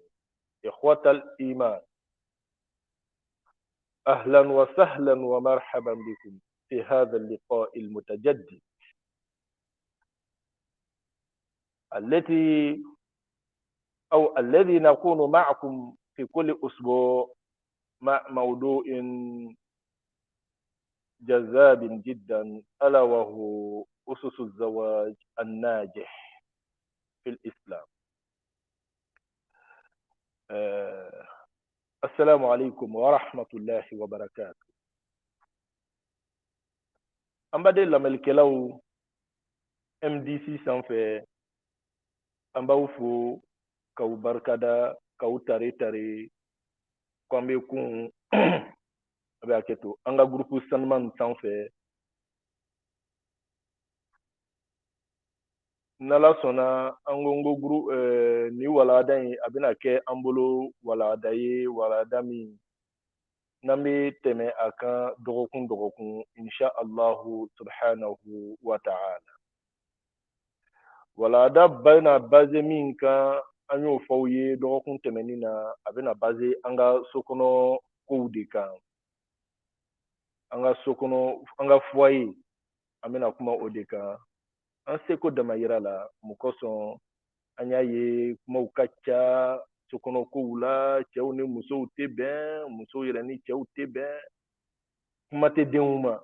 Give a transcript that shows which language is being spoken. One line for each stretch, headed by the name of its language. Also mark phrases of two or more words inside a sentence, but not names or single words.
Arabic: إخوة الإيمان، أهلا وسهلا ومرحبا بكم في هذا اللقاء المتجدد الذي نكون معكم في كل أسبوع مع موضوع جذاب جدا، ألا وهو أسس الزواج الناجح في الإسلام. السلام عليكم ورحمة الله وبركاته.
Bambara: أمبادي لاملكلاو MDC sanfɛ an b'aw fo k'aw barikada k'aw tare k'an bɛ kun a bɛ hakɛ to an ka gurupu sanuman sanfɛ. n'ala sɔnna an ko n ko ni walanda in a bɛna kɛ an bolo walanda ye walanda min n'an bɛ tɛmɛ a kan dɔgɔkun
Arabic: إن شاء الله سبحانه وتعالى.
Bambara: Walanda bɛna baze min kan an y'o fɔ aw ye dɔgɔkun tɛmɛnin na, a bɛna baze an ka sokɔnɔ kow de kan. An ka sokɔnɔ, an ka foyer an bɛna kuma o de kan. An seko damayira la, mun kosɔn an y'a ye kumaw ka ca sokɔnɔ kow la, cɛw ni musow tɛ bɛn, musow yɛrɛ ni cɛw tɛ bɛn, kuma tɛ denw ma.